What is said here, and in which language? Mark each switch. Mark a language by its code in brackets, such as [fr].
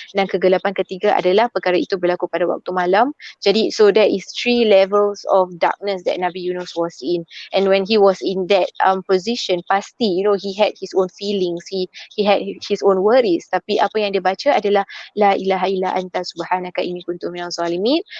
[ms] Dan kegelapan ketiga adalah perkara itu berlaku pada waktu malam. Jadi [en] so there is 3 levels of darkness that Nabi Yunus was in. And when he was in that position, pasti he had his own feelings, he had his own worries. [ms] Tapi apa yang dia baca adalah [ar] la ilaha illa anta subhanaka inni kuntu minaz zalimin.